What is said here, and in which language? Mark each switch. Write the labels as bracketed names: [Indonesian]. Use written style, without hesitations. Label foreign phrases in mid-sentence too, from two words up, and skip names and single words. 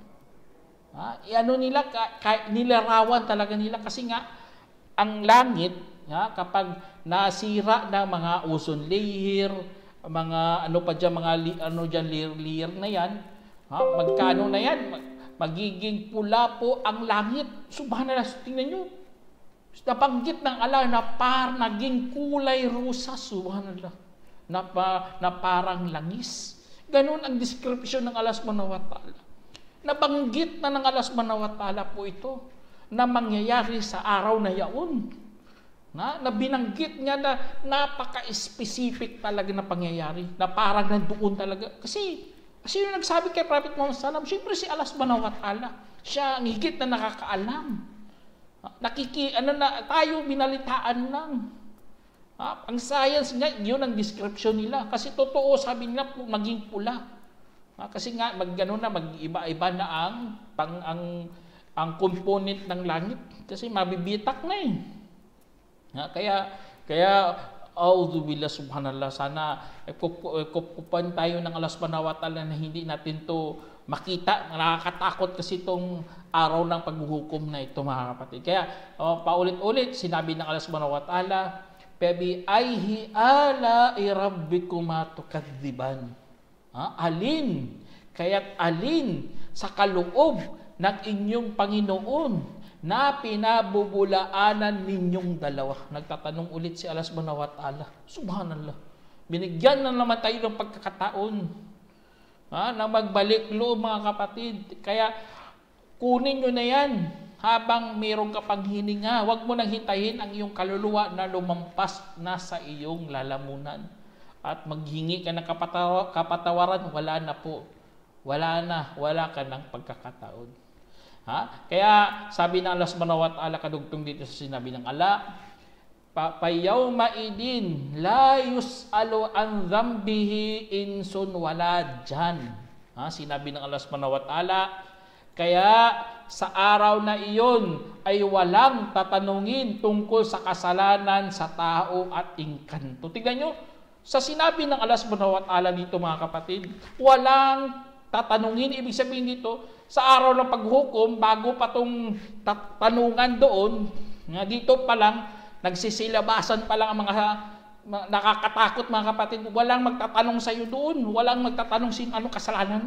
[Filipino] Nilarawan talaga nila kasi nga, ang langit, kapag nasira ng mga [English] ozone layer, [Filipino] mga layer na yan, magkano na yan, magiging pula po ang langit. Subhanallah, tingnan nyo. Nabanggit ng Allah na naging kulay rusas. Subhanallah. Na parang langis. Ganun ang description ng Allah [Arabic] سبحانه وتعالى. [Filipino] Nabanggit na ng Allah [Arabic] سبحانه وتعالى [Filipino] po ito na mangyayari sa araw na yaon. Na binanggit niya na napaka-specific talaga na pangyayari. Na parang nandoon talaga. Kasi yung nagsabi kay Prophet Muhammad sallam, siyempre si Allah [Arabic] سبحانه وتعالى. [Filipino] Siya ang higit na nakakaalam. Tayo binalitaan lang. Ang science nga, yun ang description nila. Kasi totoo, sabi nila, maging pula. Kasi nga, mag-iba-iba na ang component ng langit. Kasi mabibitak na Kaya A'udzubillah, subhanallah, sana kukupan tayo ng Allah [Arabic] سبحانه وتعالى [Filipino] na hindi natin to makita. Nakakatakot kasi itong araw ng paghuhukom na ito mga kapatid. Kaya paulit-ulit sinabi ng Allah [Arabic] سبحانه وتعالى, فبأي آلاء ربكما تكذبان. [Filipino] Kaya't alin sa kaloob ng inyong Panginoon na pinabubulaanan ninyong dalawa. Nagtatanong ulit si Allah [Arabic] سبحانه وتعالى. [Filipino] Subhanallah. Binigyan na naman tayo ng pagkakataon na magbalik loob mga kapatid. Kaya kunin nyo na yan habang mayroong ka pang hininga. Huwag mo nang hintayin ang iyong kaluluwa na lumampas na sa iyong lalamunan. At maghingi ka ng kapatawaran, wala na po. Wala ka ng pagkakataon. Kaya sabi ng Allah [Arabic] سبحانه وتعالى [Filipino] kadugtong dito sa sinabi ng Allah, [Arabic] فيومئذ لا يسأل عن ذنبه إنس ولا جان. [Filipino] Sinabi ng Allah [Arabic] سبحانه وتعالى, [Filipino] kaya sa araw na iyon ay walang tatanungin tungkol sa kasalanan sa tao at engkanto. Tingnan nyo, sa sinabi ng Allah [Arabic] سبحانه وتعالى [Filipino] dito mga kapatid, walang tatanungin. Ibig sabihin dito, sa araw ng paghukom, bago pa itong tanungan doon, dito pa lang, nagsisilabasan pa lang ang mga nakakatakot mga kapatid. Walang magtatanong sa iyo doon. Walang magtatanong anong kasalanan.